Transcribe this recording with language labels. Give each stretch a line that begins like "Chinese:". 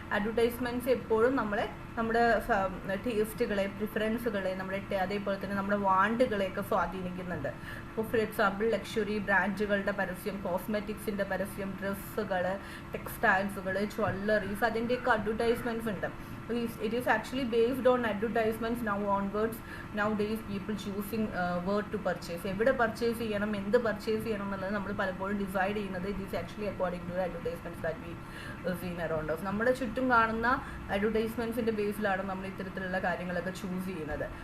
Malayalam: Advertisements എപ്പോഴും നമ്മുടെ ടേസ്റ്റുകളെ, പ്രിഫറൻസുകളെ, അതേപോലെ തന്നെ നമ്മുടെ വാണ്ടുകളെയൊക്കെ സ്വാധീനിക്കുന്നുണ്ട്. ഇപ്പോൾ ഫോർ എക്സാമ്പിൾ ലക്ഷറി ബ്രാൻഡുകളുടെ പരസ്യം, കോസ്മെറ്റിക്സിൻ്റെ പരസ്യം, ഡ്രസ്സുകൾ, ടെക്സ്റ്റൈൽസുകൾ, ജ്വല്ലറീസ്, അതിൻ്റെയൊക്കെ അഡ്വർടൈസ്മെൻറ്റ്സ് ഉണ്ട്.
English: It is actually based on advertisements now onwards. Nowadays people choosing where to purchase,
Malayalam: എവിടെ പർച്ചേസ് ചെയ്യണം, എന്ത് പർച്ചേസ് ചെയ്യണം എന്നുള്ളത് നമ്മൾ പലപ്പോഴും ഡിസൈഡ് ചെയ്യുന്നത്
English: it is actually according to the advertisements that we seen around us.
Malayalam: നമ്മുടെ ചുറ്റും കാണുന്ന അഡ്വർടൈസ്മെൻറ്റ്സിൻ്റെ ബേസിലാണ് നമ്മൾ ഇത്തരത്തിലുള്ള കാര്യങ്ങളൊക്കെ ചൂസ് ചെയ്യുന്നത്.